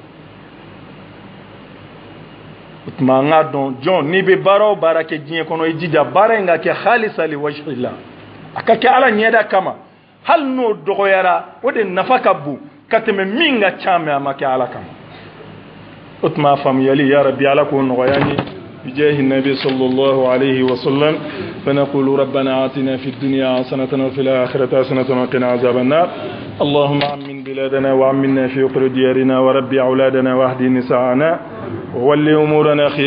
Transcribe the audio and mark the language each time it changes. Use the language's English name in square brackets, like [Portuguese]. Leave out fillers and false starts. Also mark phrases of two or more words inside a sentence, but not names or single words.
[Bambara] o tuma an k'a dɔn jɔn n'i bɛ baara o baara kɛ diɲɛ kɔnɔ i jija baara in ka kɛ halisa li wajhillah a ka kɛ ala ɲɛda kama hali n'o dɔgɔyara o de nafa ka bon ka tɛmɛ min ka ca mɛ a ma kɛ ala kama o tuma faamuyali [Arabic] يا رب [Bambara] ala k'o nɔgɔya n ye [Arabic] بجاه النبي صلى الله عليه وسلم فنقول ربنا آتنا في الدنيا حسنة وفي الآخرة حسنة وقنا عذاب النار اللهم أمن بلادنا وأمنا في أقر ديارنا وربي أولادنا واهدي نساءنا وولي أمورنا خيار